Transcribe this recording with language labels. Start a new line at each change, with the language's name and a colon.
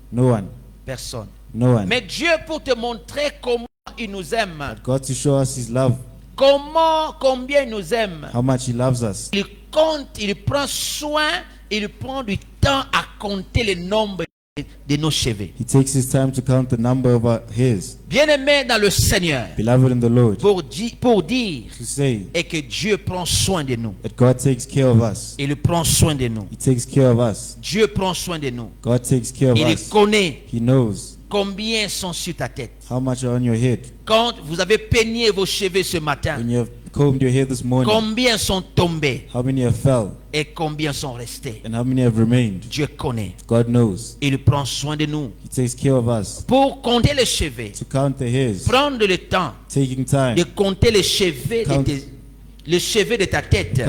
English: No one.
French: Personne.
English: No one.
French: Mais Dieu, pour te montrer comment il nous aime,
English: But God to show us His love,
French: combien il nous aime,
English: how much He loves us.
French: il compte, il prend soin, il prend du temps à compter le nombre de nos cheveux.
English: He takes His time to count the number of our hairs.
French: Bien-aimé dans le Seigneur,
English: Beloved in the Lord,
French: pour dire
English: to say
French: et que Dieu prend soin de nous.
English: that God takes care of us.
French: Il prend soin de nous.
English: He takes care of us.
French: Dieu prend soin de nous.
English: God takes care of
French: Il
English: us.
French: connaît
English: He knows
French: combien sont sur ta tête.
English: how much are on your head.
French: Quand vous avez peigné vos cheveux ce matin,
English: When you have combed your hair this morning,
French: combien sont tombés
English: how many have fell
French: et combien sont restés?
English: and how many have remained?
French: Dieu connaît.
English: God knows.
French: Il prend soin de nous.
English: He takes care of us.
French: Pour compter les cheveux,
English: To count the hairs,
French: prendre le temps
English: taking time,
French: de compter les cheveux les cheveux de ta tête.